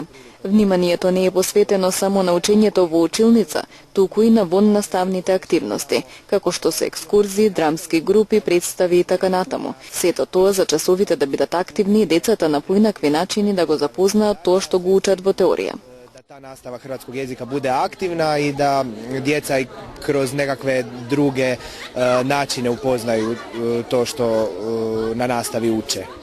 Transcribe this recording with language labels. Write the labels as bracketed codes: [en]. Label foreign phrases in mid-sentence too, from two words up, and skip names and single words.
[mk] Вниманието не е посветено само на учењето во училница, туку и на воннаставните активности, како што се екскурзии, драмски групи, представи и така натаму. Сето тоа за часовите да бидат активни и децата на поинакви начини да го запознаат тоа што го учат во теорија. [hr] Ta nastava hrvatskog jezika bude aktivna i da djeca i kroz nekakve druge načine upoznaju to što na nastavi uče.